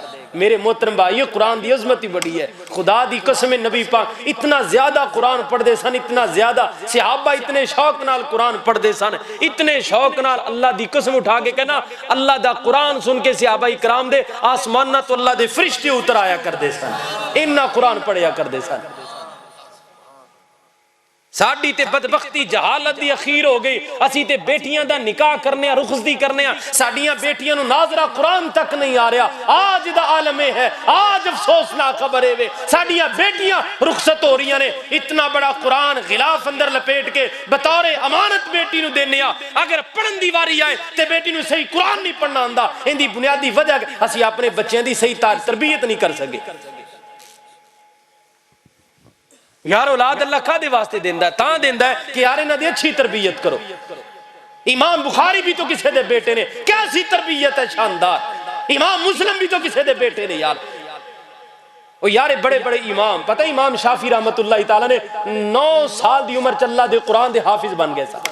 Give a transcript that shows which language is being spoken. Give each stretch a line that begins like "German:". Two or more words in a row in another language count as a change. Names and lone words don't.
Punjabi: میرے محترم بھائیو قرآن دی عظمت ہی بڑی ہے، خدا دی قسم نبی پاک اتنا زیادہ قرآن پڑھ دے سن، اتنا زیادہ صحابہ اتنے شوق نال قرآن پڑھ دے سن، اتنے شوق نال اللہ دی قسم اٹھا کے کہنا اللہ دا قرآن سن کے صحابہ اکرام دے آسمان نہ تو اللہ دے فرشتے اتر آیا کر دے سن، انہاں قرآن پڑھیا کر دے سن۔ ساڑی تے بدبختی جہالت دی اخیر ہو گئی، اسی تے بیٹیاں دا نکاح کرنے رخصتی کرنے ساڑیاں بیٹیاں نو ناظرہ قرآن تک نہیں آ رہا، آج دا عالم ہے، آج افسوسناک خبر ہے ساڑیاں بیٹیاں رخصت ہو رہی ہیں، اتنا بڑا قرآن غلاف اندر لپیٹ کے بطور امانت بیٹی نو دینے اگر پڑھن دی واری آئے تے بیٹی نو صحیح قرآن نہیں پڑھنا آندا، ان دی بنیادی وجہ اسی اپنے بچیاں دی صحیح تربیت نہیں کر سکے۔ یار اولاد اللہ کا دے واسطے دیندہ ہے، تاں دیندہ ہے کہ یار انہاں دی اچھی تربیت کرو۔ امام بخاری بھی تو کسے دے بیٹے نے، کیسی تربیت ہے شاندار، امام مسلم بھی تو کسے دے بیٹے نے یار۔ اور یار بڑے بڑے امام، پتہ امام شافعی رحمت اللہ تعالیٰ نے 9 سال دی عمر چلا دے قرآن دے حافظ بن گئے سا۔